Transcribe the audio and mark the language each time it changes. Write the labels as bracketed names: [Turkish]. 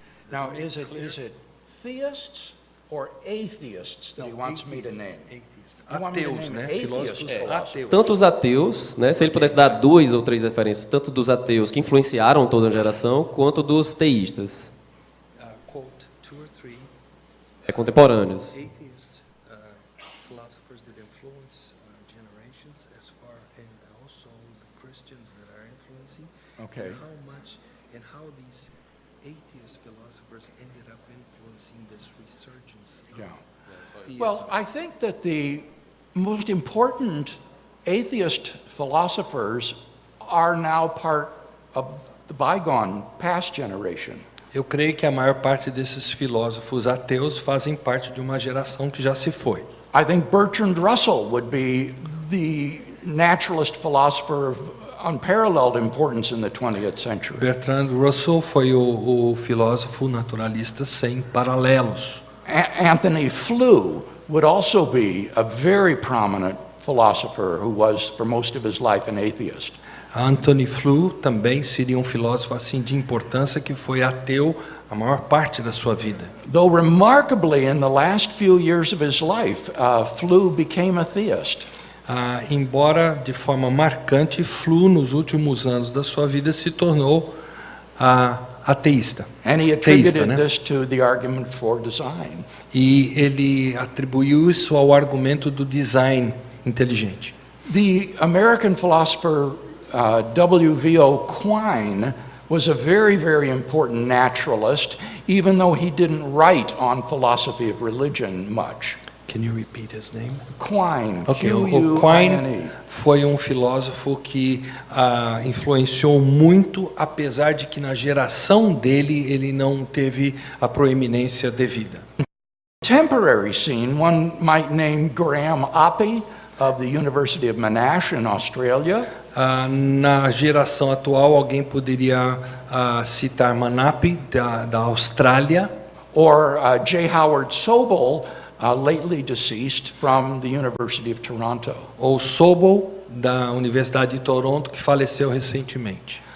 [English] Now, is it theists or atheists that he wants me to name? [Portuguese] Ateus, né? Filósofos ateus. Tanto os ateus, né, se ele pudesse dar 2 ou 3 referências, tanto dos ateus que influenciaram toda a geração, quanto dos teístas. [English] Quote 2 or 3 [Portuguese] Contemporâneos. [English] atheist philosophers that influence generations, as far and also the Christians that are influencing. Okay. And how these atheist philosophers ended up influencing this resurgence. Yeah. Theism. Well, I think that the most important atheist philosophers are now part of the bygone past generation. [Portuguese] Eu creio que a maior parte desses filósofos ateus fazem parte de uma geração que já se foi. [English] I think Bertrand Russell would be the naturalist philosopher of unparalleled importance in the 20th century. [Portuguese] Bertrand Russell foi o filósofo naturalista sem paralelos. [English] Anthony Flew would also be a very prominent philosopher who was, for most of his life, an atheist. [Portuguese] Anthony Flew também seria um filósofo assim de importância que foi ateu a maior parte da sua vida. [English] Though remarkably, in the last few years of his life, Flew became a theist. [Portuguese] Embora de forma marcante, Flew nos últimos anos da sua vida se tornou ateísta. [English] And he attributed this to the argument for design. [Portuguese] E ele atribuiu isso ao argumento do design inteligente. [English] The American philosopher W.V.O. Quine was a very, very important naturalist, even though he didn't write on philosophy of religion much. Can you repeat his name? Quine. [Portuguese] Okay, o Quine foi um filósofo que influenciou muito, apesar de que na geração dele ele não teve a proeminência devida. [English] Contemporary scene, one might name Graham Oppy of the University of Monash in Australia. [Portuguese] Na geração atual, alguém poderia citar Manape da Austrália. [English] Or J. Howard Sobel, lately deceased, from the University of Toronto. [Portuguese] Ou Sobel da Universidade de Toronto, que faleceu recentemente.